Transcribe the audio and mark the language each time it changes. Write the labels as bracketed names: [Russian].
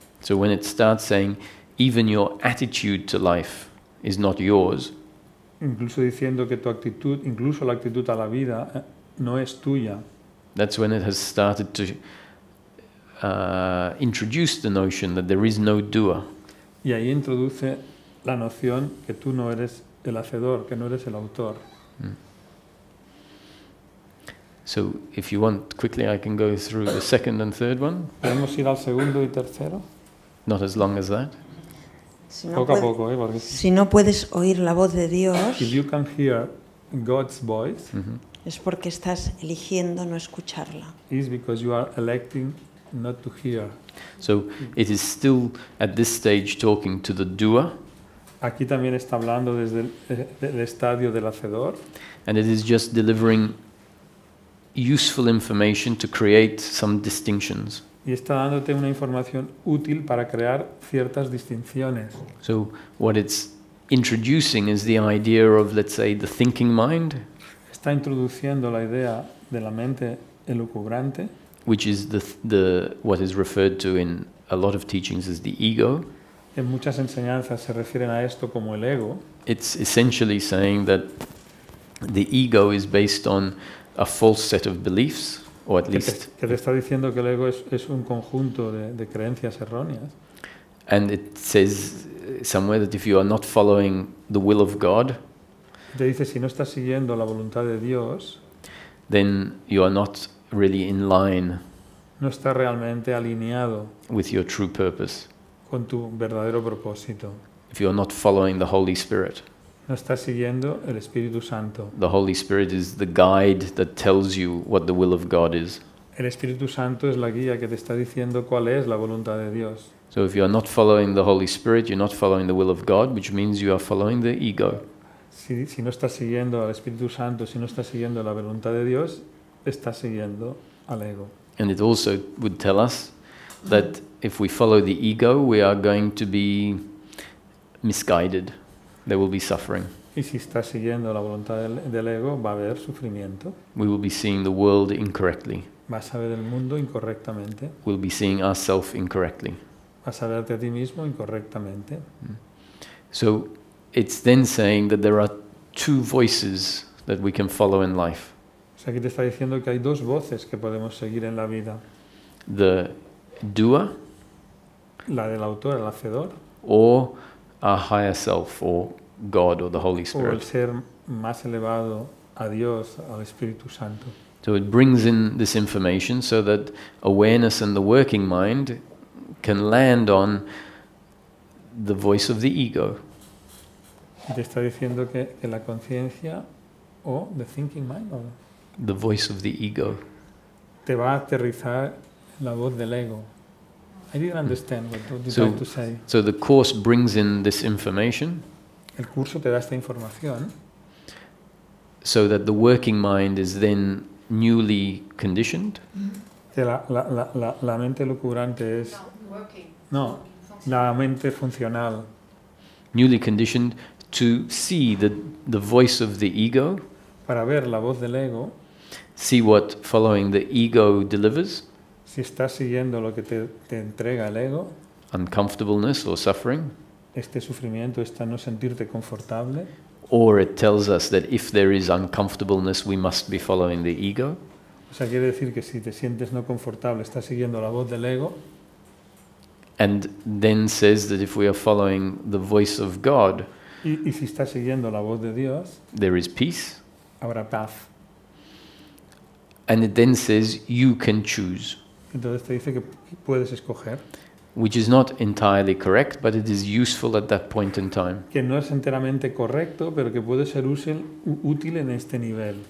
[English] So when it starts saying, even your attitude to life is not yours, [Spanish] Incluso diciendo que tu actitud, incluso la actitud a la vida, no es tuya. [English] that's when it has started to introduced the notion that there is no doer. [Spanish] Y ahí introduce la noción que tú no eres el hacedor, que no eres el autor. [English] So if you want, quickly I can go through the second and third one. [Spanish] ¿Podemos ir al segundo y tercero? [English] Not as long as that. [Spanish] Si no, Poco a puede- poco, porque si no puedes oír la voz de Dios, [English] if you can hear God's voice, [Spanish] es porque estás eligiendo no escucharla. [English] is because you are electing not to hear. So it is still at this stage talking to the doer, [Spanish] Aquí también está hablando desde el estadio del hacedor, [English] and it is just delivering useful information to create some distinctions. [Spanish] y está dándote una información útil para crear ciertas distinciones. [English] So what it's introducing is the idea of, let's say, the thinking mind, [Spanish] Está introduciendo la idea de la mente elucubrante, [English] which is the what is referred to in a lot of teachings as the ego. [Spanish] en muchas enseñanzas se refieren a esto como el ego. [English] It's essentially saying that the ego is based on a false set of beliefs, or at least, [Spanish] Que te está diciendo que el ego es un conjunto de creencias erróneas. [English] and it says somewhere that if you are not following the will of God, [Spanish] Te dice, si no estás siguiendo la voluntad de Dios, [English] then you are not really in line [Spanish] no estás realmente alineado [English] with your true purpose. [Spanish] con tu verdadero propósito. [English] If you are not following the Holy Spirit, [Spanish] No estás siguiendo el Espíritu Santo. [English] the Holy Spirit is the guide that tells you what the will of God is. [Spanish] El Espíritu Santo es la guía que te está diciendo cuál es la voluntad de Dios. [English] So if you are not following the Holy Spirit, you're not following the will of God, which means you are following the ego. [Spanish] Si no estás siguiendo al Espíritu Santo, si no estás siguiendo la voluntad de Dios, estás siguiendo al ego. [English] And it also would tell us that if we follow the ego, we are going to be misguided. There will be suffering. [Spanish] Y si estás siguiendo la voluntad del ego, va a haber sufrimiento. [English] We will be seeing the world incorrectly. [Spanish] Vas a ver el mundo incorrectamente. [English] We'll be seeing ourselves incorrectly. [Spanish] Vas a verte a ti mismo incorrectamente. [English] So it's then saying that there are two voices that we can follow in life. [Spanish] O sea, aquí te está diciendo que hay dos voces que podemos seguir en la vida. [English] The doer [Spanish] La del autor, el hacedor, [English] or our higher self or God or the Holy [Spanish] o el [English] Spirit. [Spanish] ser más elevado a Dios, al Espíritu Santo. [English] So it brings in this information so that awareness and the working mind can land on the voice of the ego. [Spanish] Y te está diciendo que la conciencia o [English] the thinking mind [Spanish] o [English] The voice of the ego. [Spanish] te va a aterrizar en la voz del ego. [English] I didn't understand what you So- tried to say. So the Course brings in this information [Spanish] El curso te da esta información [English] so that the working mind is then newly conditioned. [Spanish] que la mente lucubrante es... [English] No, working. [Spanish] No, la mente funcional [English] Newly conditioned to see the voice of the ego, [Spanish] para ver la voz del ego, [English] see what following the ego delivers, [Spanish] si estás siguiendo lo que te entrega el ego, [English] uncomfortableness or suffering, [Spanish] este sufrimiento, esta no sentirte confortable, [English] or it tells us that if there is uncomfortableness, we must be following the ego. [Spanish] o sea, quiere decir que si te sientes no confortable, estás siguiendo la voz del ego, [English] And then says that if we are following the voice of God, [Spanish] y si estás siguiendo la voz de Dios, [English] there is peace. [Spanish] habrá paz. [English] And it then says you can choose, [Spanish] Entonces te dice que puedes escoger, [English] which is not entirely correct, but it is useful at that point in time. [Spanish] que no es enteramente correcto, pero que puede ser útil en este nivel.